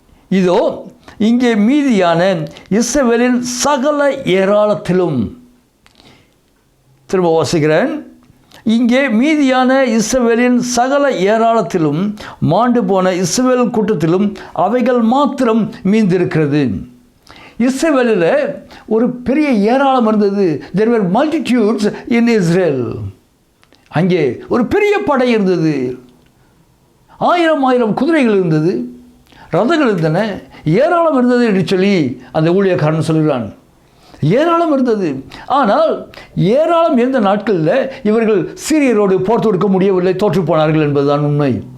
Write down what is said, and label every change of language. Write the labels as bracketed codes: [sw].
[ta] இதோ இங்கே மீதியான இஸ்ரவேலின் சகல ஏராளத்திலும், திரும்ப வாசிக்கிறேன், இங்கே மீதியான இஸ்ரவேலின் சகல ஏராளத்திலும் மாண்டு போன இஸ்ரவேல் கூட்டத்திலும் அவைகள் மாத்திரம் மீந்திருக்கிறது. இஸ்ரவேலில் ஒரு பெரிய ஏராளம் இருந்தது. [en] there were multitudes in Israel. [ta] அங்கே ஒரு பெரிய படை இருந்தது. 1000 குதிரைகள் இருந்தது, ரதங்கள் இருந்தன, ஏராளம் இருந்தது என்று சொல்லி அந்த ஊழியக்காரன் சொல்கிறான். ஏராளம் இருந்தது. ஆனால் ஏராளம் இருந்த நாட்களில் இவர்கள் சீரியரோடு போர் தொடுக்க முடியவில்லை, தோற்று போனார்கள் என்பதுதான் உண்மை.